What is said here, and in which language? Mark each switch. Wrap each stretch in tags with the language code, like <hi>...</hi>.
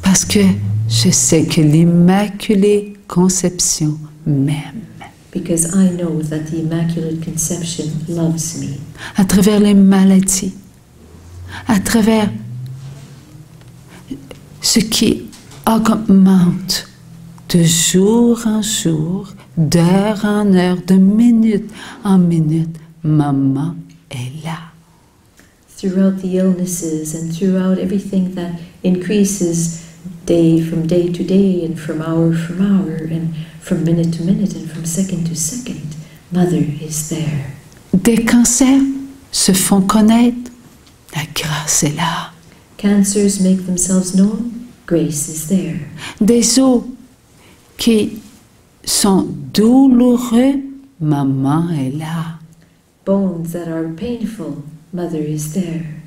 <fr>Parce que je sais que l'Immaculée Conception m'aime.</fr> <en>Because I know that the Immaculate Conception loves me.</en> <fr>À travers les maladies, à travers ce qui augmente de jour en jour, d'heure en heure, de minute en minute, Maman est là.</fr> <en>Throughout the illnesses and throughout everything that increases day to day and from hour and from minute to minute and from second to second, Mother is there.</en> <fr>Des cancers se font connaître, la grâce est là.</fr> <en>Cancers make themselves known, grace is there.</en> <fr>Des os qui sont douloureux, Maman est là.</fr> <en>Bones that are painful, Mother is there.</en>